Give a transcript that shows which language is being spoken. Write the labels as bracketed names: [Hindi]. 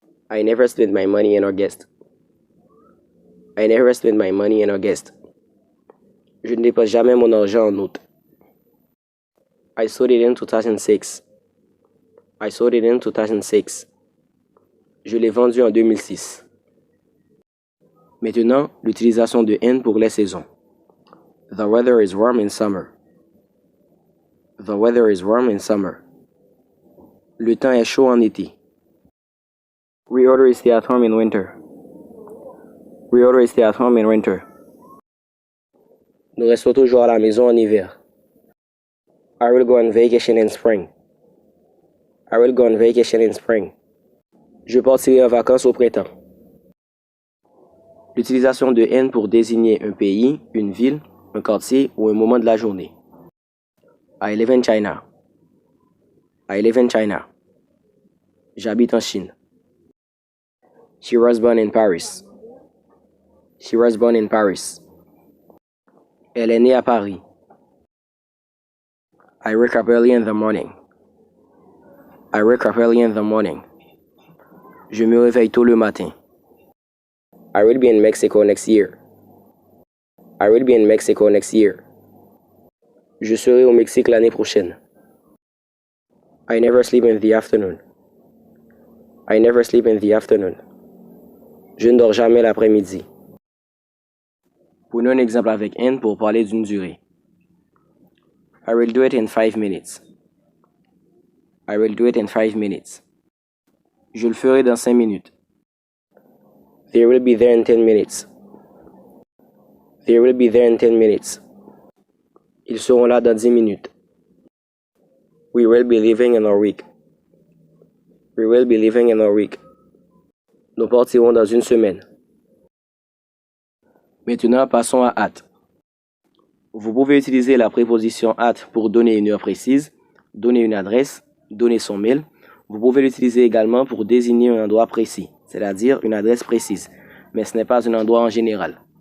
[English] I never spent my money in August. I never spent my money in August. [French] Je ne dépense jamais mon argent en août. [English] I sold it in 2006. I sold it in 2006. [French] Je l'ai vendu en 2006. Maintenant, l'utilisation de in pour les saisons. [English] The weather is warm in summer. The weather is warm in summer. [French] Le temps est chaud en été. [English] We always stay at home in winter. We always stay at home in winter. [French] Nous restons toujours à la maison en hiver. [English] I will go on vacation in spring. I will go on vacation in spring. [French] Je partirai en vacances au printemps. L'utilisation de in pour désigner un pays, une ville, un quartier ou un moment de la journée. [English] I live in China. I live in China. [French] J'habite en Chine. [English] She was born in Paris. She was born in Paris. [French] Elle est née à Paris. [English] I wake up early in the morning. I wake up early in the morning. [French] Je me réveille tôt le matin. [English] I will be in Mexico next year. I will be in Mexico next year. [French] Je serai au Mexique l'année prochaine. [English] I never sleep in the afternoon. I never sleep in the afternoon. [French] Je ne dors jamais l'après-midi. Prenons un exemple avec in pour parler d'une durée. [English] I will do it in 5 minutes. I will do it in 5 minutes. [French] Je le ferai dans 5 minutes. [English] They will be there in 10 minutes. They will be there in 10 minutes. [French] Ils seront là dans 10 minutes. [English] We will be leaving in a week. We will be leaving in a week. [French] Nous partirons dans une semaine. Maintenant, passons à at. Vous pouvez utiliser la préposition at pour donner une heure précise, donner une adresse, donner son mail. Vous pouvez l'utiliser également pour désigner un endroit précis, c'est-à-dire une adresse précise, mais ce n'est pas un endroit en général.